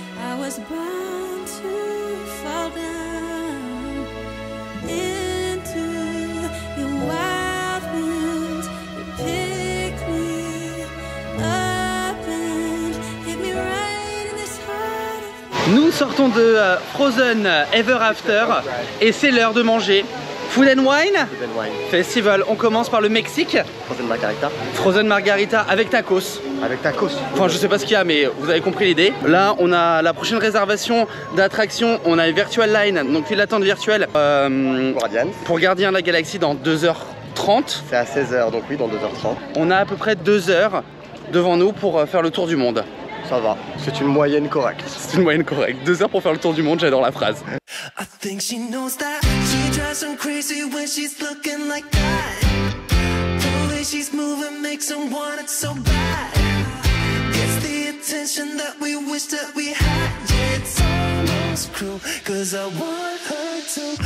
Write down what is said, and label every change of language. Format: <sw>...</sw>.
<en>I was bound to fall down into your wild winds. You picked me up and hit me right in this heart of mine.</en> <fr>Nous sortons de Frozen Ever After et c'est l'heure de manger. Food and Wine Festival. On commence par le Mexique. Frozen Margarita. Frozen Margarita avec tacos. Avec tacos. Enfin, je sais pas ce qu'il y a, mais vous avez compris l'idée. Là, on a la prochaine réservation d'attraction. On a une Virtual Line, donc file d'attente virtuelle pour Gardiens de la Galaxie dans 2h30. C'est à 16h, donc oui, dans 2h30. On a à peu près 2 heures devant nous pour faire le tour du monde. Ça va, c'est une moyenne correcte. C'est une moyenne correcte. 2 heures pour faire le tour du monde, j'adore la phrase.</fr> <en>I think she knows that she drives him crazy when she's looking like that. The way she's moving makes him want it so bad. Gets the attention that we wish that we had. Yeah, it's almost cruel, 'cause I want her to.</en>